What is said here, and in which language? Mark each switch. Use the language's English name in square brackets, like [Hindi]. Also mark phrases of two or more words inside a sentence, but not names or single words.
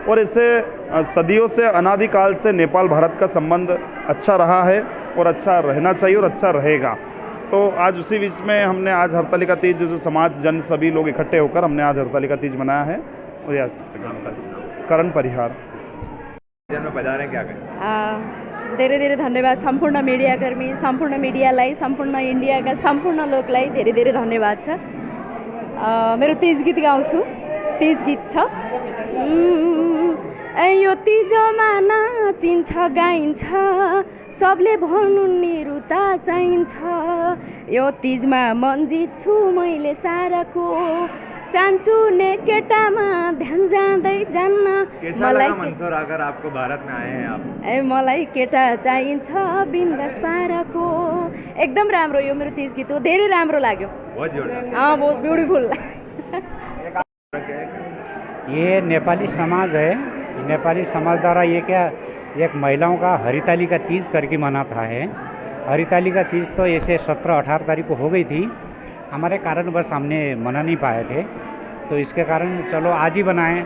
[Hindi] और इससे सदियों से अनादिकाल से नेपाल भारत का संबंध अच्छा रहा है और अच्छा रहना चाहिए और अच्छा रहेगा। तो आज उसी बीच में हमने आज हरतालिका तीज जो समाज जन सभी लोग इकट्ठे होकर हमने आज हरतालिका तीज मनाया है। और यह करण परिहार में बजा रहे हैं, क्या कहें? [Nepali] धेरै धेरै धन्यवाद सम्पूर्ण मिडियाकर्मी, सम्पूर्ण मिडियालाई, सम्पूर्ण इन्डियाका सम्पूर्ण लोकलाई धेरै धेरै धन्यवाद छ। मेरो तीज गीत गाउँछु। तीज गीत छ, यो तीजमा नाचिन्छ गाइन्छ, सबले भन्नु निरुता चाहिन्छ। यो तीजमा मन जित्छु मैले साराको, चान्चु ने केटामा ध्यान जाँदै जान्न। [Hindi] मलाई मंसूर अगर आपको भारत में आए हैं आप? [Nepali] मलाई केटा चाहिन्छ बिन्दास पाराको। एकदम राम्रो, यो मेरो तीज गीत हो, धेरै राम्रो लाग्यो। [Hindi] बहुत जोरदार। बहुत ब्यूटीफुल। ये नेपाली समाज है, नेपाली समाज द्वारा ये क्या एक महिलाओं का हरितालिका तीज करके मनाता है। हरितालिका तीज तो ऐसे 17-18 तारीख को हो गई थी, हमारे कारणवश हमने मना नहीं पाए थे, तो इसके कारण चलो आज ही बनाएं।